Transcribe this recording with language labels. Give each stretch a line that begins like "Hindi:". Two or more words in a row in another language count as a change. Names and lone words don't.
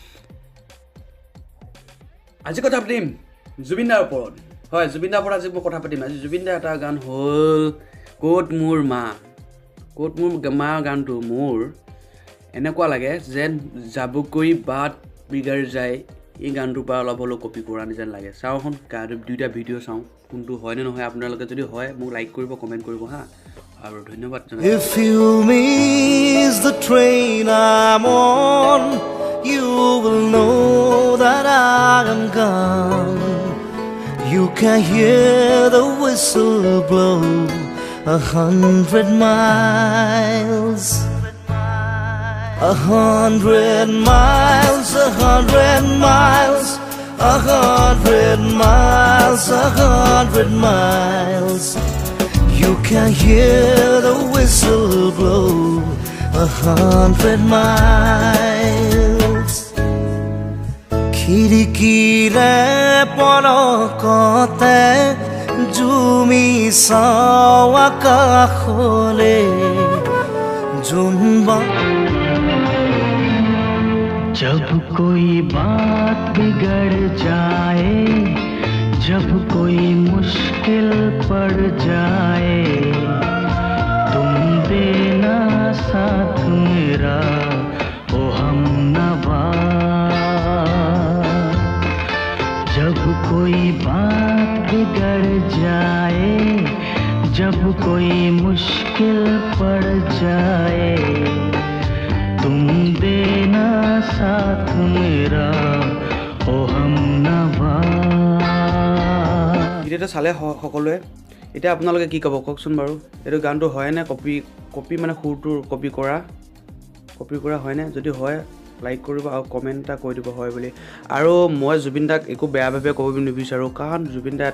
Assamese: আজি কথা পাতিম জুবিন দাৰ ওপৰত হয় জুবিন দাৰ ওপৰত আজি মই কথা পাতিম আজি জুবিন দাৰ এটা গান হ'ল কোট মোৰ মা গানটো মোৰ এনেকুৱা লাগে যেন
Hindi: जबकोई बात बिगड़ जाए
Assamese: এই গানটোৰ পৰা অলপ হ'লেও কপি কৰা নিচিনা লাগে চাওঁ এখন দুইটা ভিডিঅ' চাওঁ কোনটো হয় নে নহয় আপোনালোকে যদি হয় মোক লাইক কৰিব কমেণ্ট কৰিব হা আৰু ধন্যবাদ জনাইছো
English: If you miss the train I'm on you will know that I am gone you can hear the whistle blow 100 miles 100 miles 100 miles 100 miles 100 miles you can hear the whistle blow 100 miles
Assamese: খিৰিকীৰে পলকতে জুমি চাওঁ আকাশলে জুনবা
Hindi: जब कोई बात बिगड़ जाए जब कोई मुश्किल पड़ जाए तुम देना साथ मेरा ओ हमनवा जब कोई बात बिगड़ जाए जब कोई मुश्किल पड़ जाए तुम देना साथ मेरा ओ हमनवा
Assamese: ভিডিঅ'টো চালে সকলোৱে এতিয়া আপোনালোকে কি ক'ব কওকচোন বাৰু এইটো গানটো হয় নে কপি মানে সুৰটো কপি কৰা হয়নে যদি হয় লাইক কৰিব আৰু কমেণ্ট এটা কৈ দিব হয় বুলি আৰু মই জুবিন দাক একো বেয়াভাৱে ক'ব নিবিচাৰোঁ কাৰণ জুবিন দা